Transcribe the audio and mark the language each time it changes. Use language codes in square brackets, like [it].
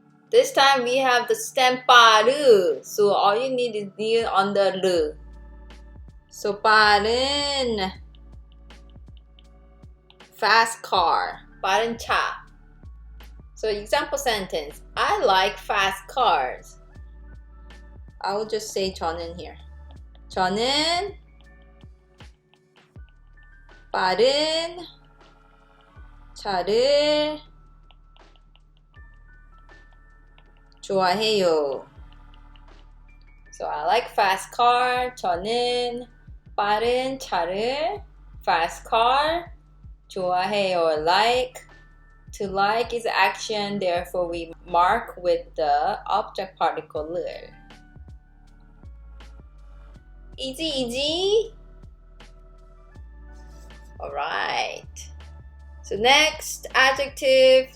[en] This time we have the stem 빠르. So all you need is 니은 on the 르. [ko] So 빠른. [en] Fast car. [ko] 빠른 차. [en] So example sentence. I like fast cars. I will just say 저는 here. [ko] 저는 빠른 차를 좋아해요. [en] So I like fast car. [ko] 저는 빠른 차를 [en] fast car [ko] 좋아해요. [en] Like. To like is action, therefore we mark with the object particle 를. Easy, easy. Alright. So next adjective.